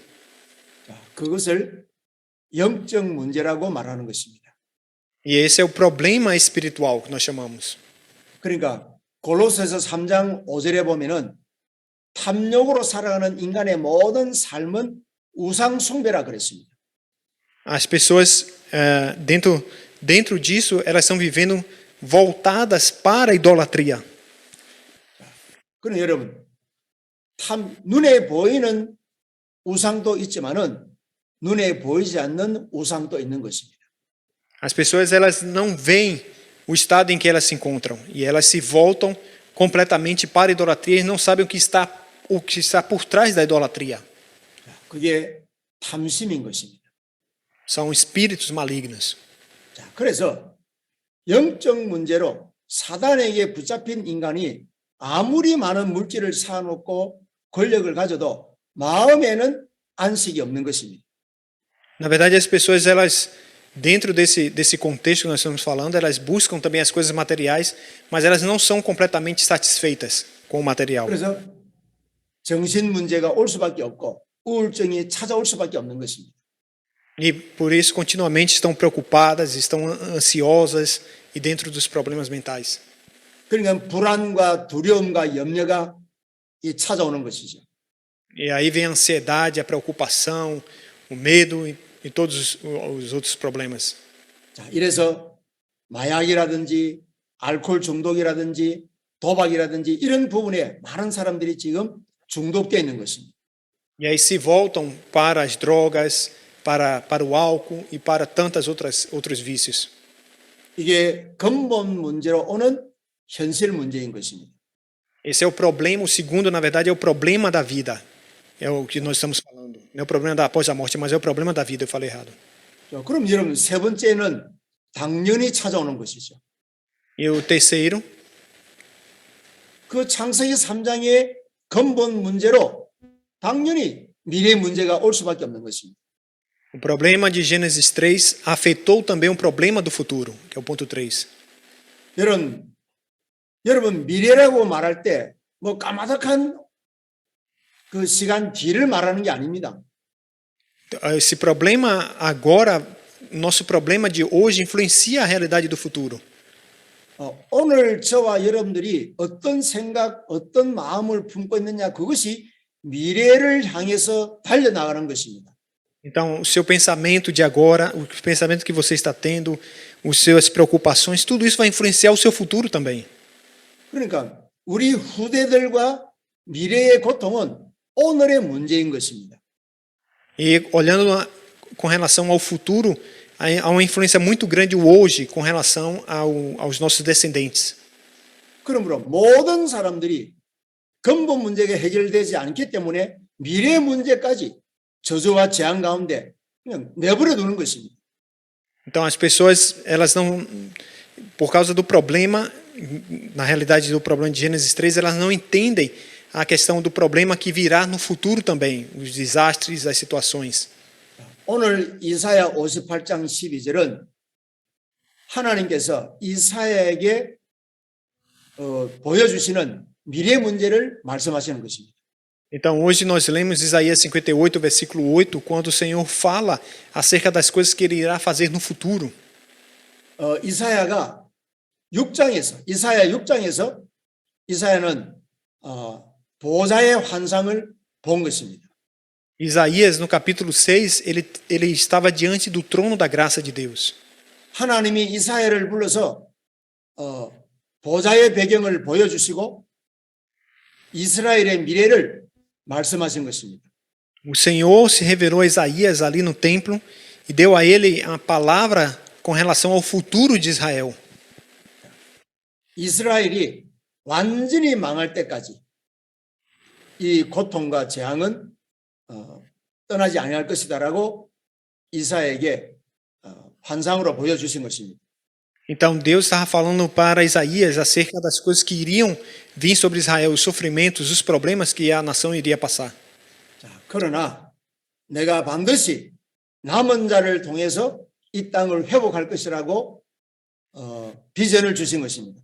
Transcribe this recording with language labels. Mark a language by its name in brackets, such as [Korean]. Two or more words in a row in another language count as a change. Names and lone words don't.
[Korean] 그것을 영적 문제라고 말하는 것입니다. [Portuguese] E esse é o problema espiritual que nós chamamos. [Korean] 그러니까 골로새서 3장 5절에 보면은 탐욕으로 살아가는 인간의 모든 삶은 우상 숭배라 그랬습니다. [Portuguese] As pessoas dentro disso, elas estão vivendo voltadas para a idolatria. [Korean] 그럼 여러분, 눈에 보이는 우상도 있지만은 눈에 보이지 않는 우상도 있는 것입니다. [Portuguese] As pessoas elas não veem o estado em que elas se encontram e elas se voltam completamente para a idolatria e não sabem o que está por trás da idolatria. [Korean] 그게 탐심인 것입니다. [Portuguese] São espíritos malignos. [Korean] 자, 그래서 영적 문제로 사단에게 붙잡힌 인간이 아무리 많은 물질을 쌓아놓고 권력을 가져도 마음에는 안식이 없는 것입니다. [Portuguese] Na verdade, as pessoas elas dentro desse contexto que nós estamos falando, elas buscam também as coisas materiais, mas elas não são completamente satisfeitas com o material. [Korean] 그래서 정신 문제가 올 수밖에 없고 우울증이 찾아올 수밖에 없는 것입니다. [Portuguese] E por isso continuamente estão preocupadas, estão ansiosas e dentro dos problemas mentais. [Korean] 그러니까 불안과 두려움과 염려가 찾아오는 것이죠. [Portuguese] E aí vem a ansiedade, a preocupação, o medo e todos os outros problemas. [Korean] 자, 이래서 마약이라든지 알코올 중독이라든지 도박이라든지 이런 부분에 많은 사람들이 지금 중독되어 있는 것입니다. [Portuguese] E aí se voltam para as drogas, para o álcool e para tantas outros vícios. [Korean] 이게 근본 문제로 오는 현실 문제인 것입니다. [Portuguese] Esse é o problema, o segundo, na verdade, é o problema da vida. É o que nós estamos falando. Não é o problema após a morte, mas é o problema da vida, eu falei errado. [Korean] 자, 그럼 여러분 세 번째는 당연히 찾아오는 것이죠. [Portuguese] E o terceiro, [Korean] 그 창세기 3장의 근본 문제로 당연히 미래 문제가 올 수밖에 없는 것입니다. [Portuguese] o problema de Gênesis 3 afetou também um problema do futuro, que é o ponto 3. [Korean] 여러분 미래라고 말할 때 뭐 까마득한 그 시간 뒤를 말하는 게 아닙니다. [Portuguese] Esse problema agora, nosso problema de hoje influencia a realidade do futuro. [Korean] 오늘 저와 여러분들이 어떤 생각, 어떤 마음을 품고 있느냐 그것이 미래를 향해서 달려나가는 것입니다. [Portuguese] Então, o seu pensamento de agora, o pensamento que você está tendo, as suas preocupações, tudo isso vai influenciar o seu futuro também. [Korean] 그러니까 우리 후대들과 미래의 고통은 오늘의 문제인 것입니다. [Portuguese] E olhando com relação ao futuro, há uma influência muito grande hoje com relação aos nossos descendentes. [Korean] 그러므로 모든 사람들이 근본 문제가 해결되지 않기 때문에 미래 문제까지 저주와 재앙 가운데 그냥 내버려 두는 것입니다. [Portuguese] Então as pessoas, elas não, por causa do problema, na realidade do problema de Gênesis 3, elas não entendem a questão do problema que virá no futuro também, os desastres, as situações. [Korean] 오늘 이사야 58장 12절은 하나님께서 이사야에게 보여주시는 미래 문제를 말씀하시는 것입니다. [Portuguese] Então hoje nós lemos Isaías 58, versículo 8, quando o Senhor fala acerca das coisas que Ele irá fazer no futuro. [Korean] 이사야 6장에서 이사야는 보좌의 환상을 본 것입니다. [Portuguese] Isaías, no capítulo 6, ele estava diante do trono da graça de Deus. [Korean] 하나님이 이사야를 불러서 보좌의 배경을 보여주시고 이스라엘의 미래를 말씀하신 것입니다. [Portuguese] O Senhor se revelou a Isaías ali no templo e deu a ele a palavra com relação ao futuro de Israel. [Korean] 이스라엘이 완전히 망할 때까지 이 고통과 재앙은 떠나지 아니할 것이다라고 이사야에게 환상으로 보여주신 것입니다. [Portuguese] Então Deus estava falando para Isaías acerca das coisas que iriam vir sobre Israel, os sofrimentos, os problemas que a nação iria passar. [Korean] 자, 그러나 내가 반드시 남은 자를 통해서 이 땅을 회복할 것이라고 비전을 주신 것입니다.